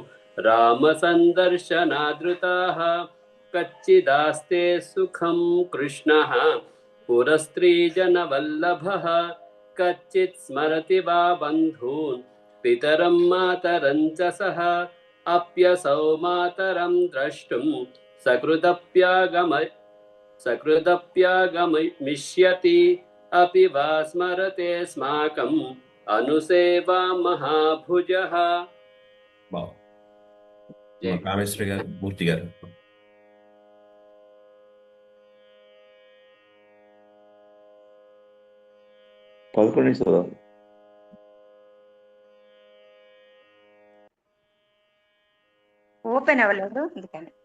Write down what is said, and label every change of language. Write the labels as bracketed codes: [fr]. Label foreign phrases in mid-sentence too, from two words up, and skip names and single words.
[sa] रामसन्दर्शनादृताः कच्चिदास्ते सुखं कृष्णः पुरस्त्रीजनवल्लभः कच्चित् स्मरति वा बन्धून् पितरं मातरं च सः अप्यसौ मातरं द्रष्टुं सकृदप्यागमिष्यति अपि वा स्मरते स्माकम् अनुसेवा महाभुजः. [te] బాగుంది. కామేశ్వరి గారు, మూర్తి గారు. పదకొండు చదవాలి. ఓపెన్ అవ్వలేదు అందుకని.